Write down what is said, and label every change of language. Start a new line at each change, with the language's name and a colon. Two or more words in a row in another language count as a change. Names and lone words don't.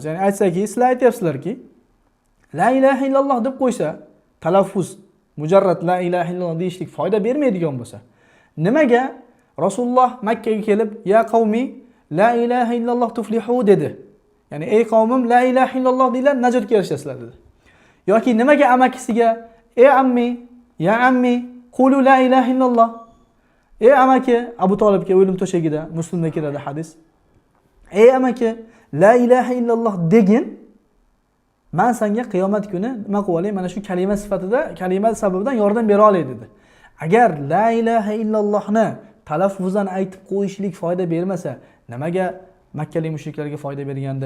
Uzbek: Ya'ni aytsaki, sizlar aytyapsizlarki,
Arabic: لا إله إلا الله
Uzbek: deb qo'ysa, talaffuz, mujarrad
Arabic: لا إله إلا الله
Uzbek: deyishlik foyda bermaydigan bo'lsa, nimaga Rasululloh Makkaga kelib,
Arabic: يا قومي لا إله إلا الله تفلحوا
Uzbek: dedi? Ya'ni ey qavmim
Arabic: لا إله إلا الله
Uzbek: deylar, najotga erishasizlar dedi. Yoki nimaga amakisiga ey ammi,
Arabic: يا عمي، قولوا لا إله إلا الله.
Uzbek: Ey amaki, Abu Talibga o'lim to'shagida, Muslimda keladi hadis. Ey amaki,
Arabic: لا إله إلا الله
Uzbek: degin, men senga qiyomat kuni nima qilib olay, mana shu kalima sifatida, kalima sababidan yordam bera olay dedi. Agar
Arabic: لا إله إلا الله
Uzbek: talaffuzdan aytib qo'yishlik foyda bermasa, nimaga makkalik mushriklarga foyda bergandi?